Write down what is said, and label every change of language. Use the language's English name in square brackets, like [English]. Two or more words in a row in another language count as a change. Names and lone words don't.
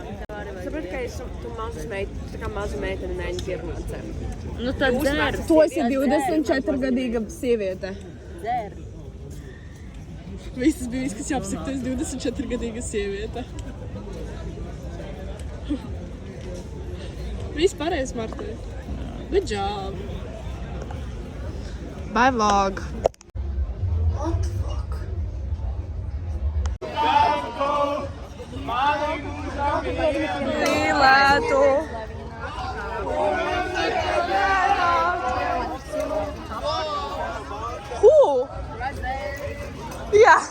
[Latvian] Sapratu, ka tu mazu meiteni, tā kā mazu meiteni mēģini pierunāt. Nu tad dzer. Tu esi 24-gadīga sieviete. Dzer. Viss bija, kas jāpasaka, tu esi 24-gadīga sieviete. Viss pareizi, Marta. [English] Good job. Bye, vlog. What the fuck? [Latvian] Mīlētu. Jā.